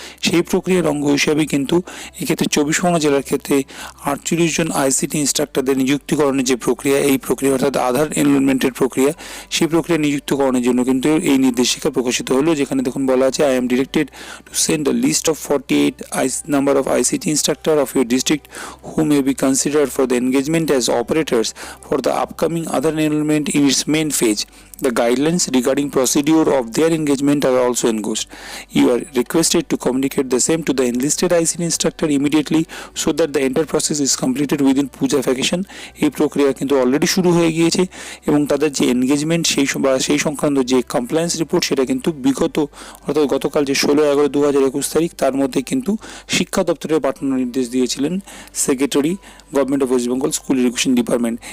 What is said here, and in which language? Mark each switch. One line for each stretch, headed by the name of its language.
Bangla: সেই প্রক্রিয়ার অঙ্গ হিসাবে কিন্তু এক্ষেত্রে 24 পরগনা জেলার ক্ষেত্রে 48 জন আইসিটি ইনস্ট্রাক্টরদের নিযুক্তিকরণের যে প্রক্রিয়া, এই প্রক্রিয়া অর্থাৎ আধার এনরোলমেন্টের প্রক্রিয়া, সেই প্রক্রিয়া নিযুক্তিকরণের জন্য কিন্তু এই নির্দেশিকা প্রকাশিত হলো, যেখানে দেখুন বলা আছে,
English: I am directed to send a list of 48 number of ICT instructor of your district who may be considered for the engagement as operators for the upcoming other enrollment in its main phase. The guidelines regarding procedure of their engagement are also engrossed. You are requested to communicate the same to the enlisted ICT instructor immediately so that the entire process is completed within puja vacation.
Bangla: এই প্রক্রিয়া কিন্তু already শুরু হয়ে গিয়েছে, এবং তাদের যে engagement সেই সংক্রান্ত যে কমপ্লায়েন্স রিপোর্ট, সেটা কিন্তু অর্থাৎ গতকাল যে 16/11/2021 তারিখ, তার মধ্যে কিন্তু শিক্ষা দপ্তরে পাঠানোর নির্দেশ দিয়েছিলেন secretary government of West Bengal school education department.